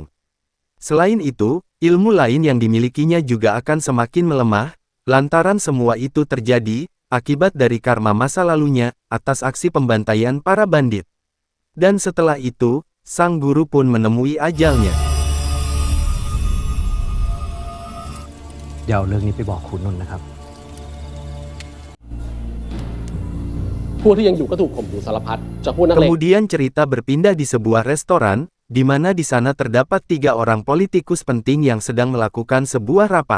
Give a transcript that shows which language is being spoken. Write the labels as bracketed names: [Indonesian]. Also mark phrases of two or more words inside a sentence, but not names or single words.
[Indonesian] Selain itu, ilmu lain yang dimilikinya juga akan semakin melemah, lantaran semua itu terjadi, akibat dari karma masa lalunya, atas aksi pembantaian para bandit. Dan setelah itu, sang guru pun menemui ajalnya. [Thai] เดี๋ยวเรื่องนี้ไปบอกคุณนนท์นะครับ [Indonesian] Kemudian cerita berpindah di sebuah restoran, di mana di sana terdapat 3 orang politikus penting yang sedang melakukan sebuah rapat.